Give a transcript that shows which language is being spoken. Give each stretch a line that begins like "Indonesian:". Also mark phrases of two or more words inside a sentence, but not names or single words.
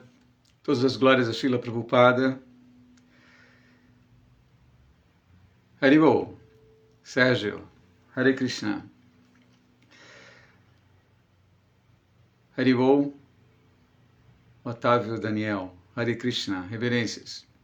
Portuguese: Todas as glórias a Srila Prabhupada. Haribol.
Sanskrit: Sérgio. Hare Krishna. Haribol. Otávio Daniel. Hare Krishna.
Portuguese: Reverências.